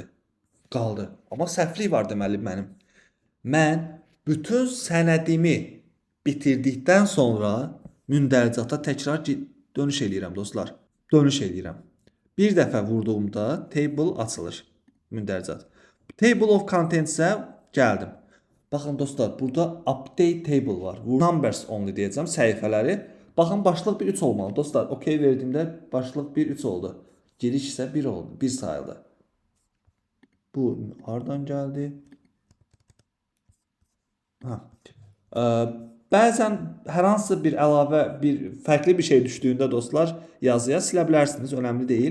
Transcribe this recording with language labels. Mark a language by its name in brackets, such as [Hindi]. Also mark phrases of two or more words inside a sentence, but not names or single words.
[Azerbaijani] Qaldı. Amma səhvlik var deməli mənim. Mən bütün sənədimi bitirdikdən sonra mündəricata təkrar dönüş eləyirəm dostlar. Dönüş eləyirəm. Bir dəfə vurduğumda table açılır. Mündəricat. [English] Table of contents [Azerbaijani] isə gəldim. Baxın dostlar, burada [English] update table [Azerbaijani] var. [English] Numbers only [Azerbaijani] deyəcəm, səhifələri. Baxın, başlıq bir 3 olmalı. Dostlar, OK verdiyimdə başlıq bir 3 oldu. Giriş isə 1 oldu, 1 sayıldı. Bu hardan gəldi? Bəzən hər hansı bir əlavə, fərqli bir şey düşdüyündə dostlar yazıya silə bilərsiniz, önəmli deyil.